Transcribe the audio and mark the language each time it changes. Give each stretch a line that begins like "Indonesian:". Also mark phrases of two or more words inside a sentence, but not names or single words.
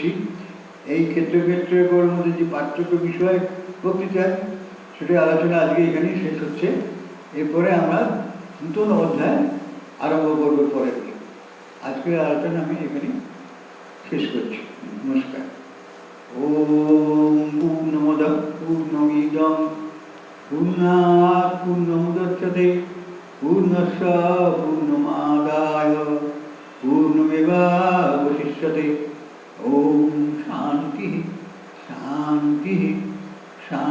Bangla: এই ক্ষেত্রের মধ্যে যে পার্থক্য বিষয় বক্তৃতা, সেটা আলোচনা আজকে এখানেই শেষ হচ্ছে। এরপরে আমরা নতুন অধ্যায় আরম্ভ করবো পরের দিন। আজকের আলোচনা আমি এখানে শেষ করছি। নমস্কার।
Sanskrit: ওম পূর্ণমদঃ পূর্ণমিদং পূর্ণাৎ পূর্ণমুদচ্যতে পূর্ণস্য পূর্ণমাদায় तदेवावशिष्यते। ओम शांति शांति शांति।